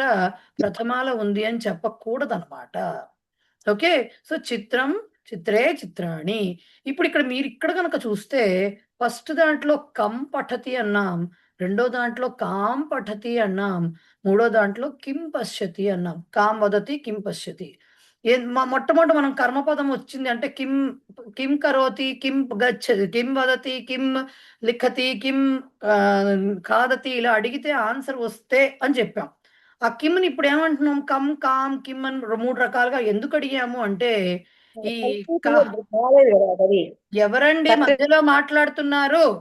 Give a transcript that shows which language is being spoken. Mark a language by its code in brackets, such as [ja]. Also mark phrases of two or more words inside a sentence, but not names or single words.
[te] ప్రథమాలో ఉంది అని చెప్పకూడదన్నమాట. [en] okay, so [sa] चित्रं, चित्रे, चित्राणि. [te] ఇప్పుడు ఇక్కడ మీరు ఇక్కడ కనుక చూస్తే ఫస్ట్ దాంట్లో [sa] कं पठति [te] అన్నాం, రెండో దాంట్లో [sa] कां पठति [te] అన్నాం, మూడో దాంట్లో [sa] किं पश्यति [te] అన్నాం. [sa] कां वदति, किं पश्यति. [te] మొట్టమొదటి మనం కర్మపదం వచ్చింది అంటే [sa] किं, किं करोति, किं गच्छति, किं वदति, किं लिखति, किं खादति [te] ఇలా అడిగితే ఆన్సర్ వస్తే అని చెప్పాం. ఆ కిమ్ని ఇప్పుడు ఏమంటున్నాం, [sa] कं, कां, किम् [te] అని 3 రకాలుగా ఎందుకు అడిగాము అంటే ఈ ఎవరండి మధ్యలో మాట్లాడుతున్నారు?